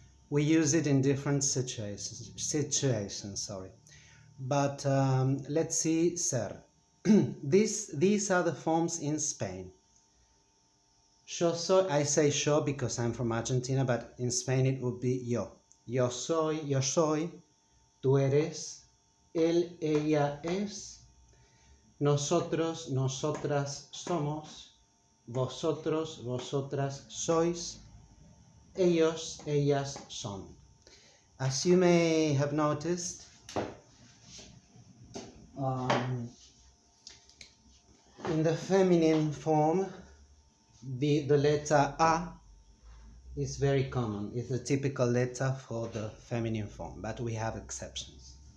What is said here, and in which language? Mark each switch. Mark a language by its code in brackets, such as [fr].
[en] We use it in different situations, sorry. But let's see ser. These are the forms in Spain. [es] Yo soy, [en] I say yo because I'm from Argentina, but in Spain it would be yo. [es] Yo soy, tú eres, él, ella es, nosotros, nosotras somos, vosotros, vosotras sois, ellos, ellas son. [en] As you may have noticed, in the feminine form, the letter A is very common. It's a typical letter for the feminine form, but we have exceptions.